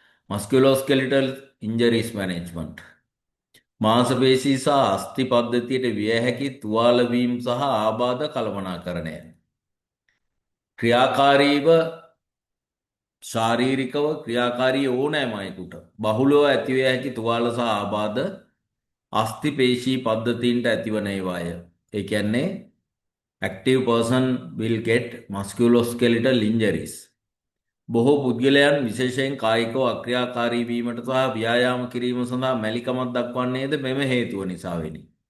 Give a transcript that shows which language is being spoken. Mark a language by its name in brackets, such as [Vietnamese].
[Sinhala] මස්කියුලෝස්කෙලිටල් injuries management. මාංශපේශී සහ අස්ථි පද්ධතියට විය හැකි තුවාල වීම සහ ආබාධ කළමනාකරණය. ක්‍රියාකාරීව ශාරීරිකව ක්‍රියාකාරී ඕනෑම අයෙකුට බහුලව ඇතිවිය හැකි තුවාල සහ ආබාධ අස්ථි පේශී පද්ධතීන්ට ඇතිවන ඒවාය. ඒ කියන්නේ [English] active person will get musculoskeletal injuries. [Sinhala] බොහෝ පුද්ගලයන් විශේෂයෙන් කායිකව අක්‍රියාකාරී වීමට සහ ව්‍යායාම කිරීම සඳහා මැලිකමක් දක්වන්නේද මෙම හේතුව නිසා වෙනි.